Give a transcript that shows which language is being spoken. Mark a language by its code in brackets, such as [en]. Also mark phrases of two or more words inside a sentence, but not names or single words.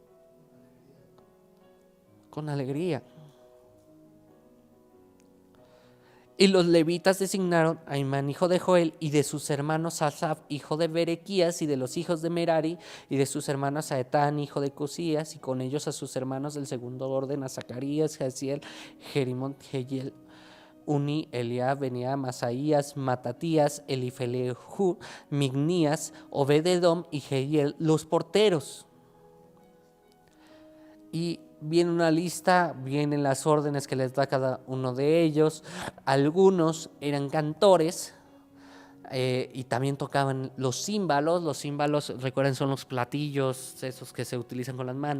[es] Con alegría. Y los levitas designaron a Imán, hijo de Joel, y de sus hermanos a Asaf, hijo de Berequías, y de los hijos de Merari, y de sus hermanos a Etán, hijo de Cosías, y con ellos a sus hermanos del segundo orden, a Zacarías, Jaziel, Jerimot, Jehiel, Uni, Eliab, Beniam, Masaías, Matatías, Elifelehu, Mignías, Obed-edom y Jehiel, los porteros. Y viene una lista, vienen las órdenes que les da cada uno de ellos. Algunos eran cantores y también tocaban los címbalos. Los címbalos, recuerden, son los platillos, esos que se utilizan con las manos.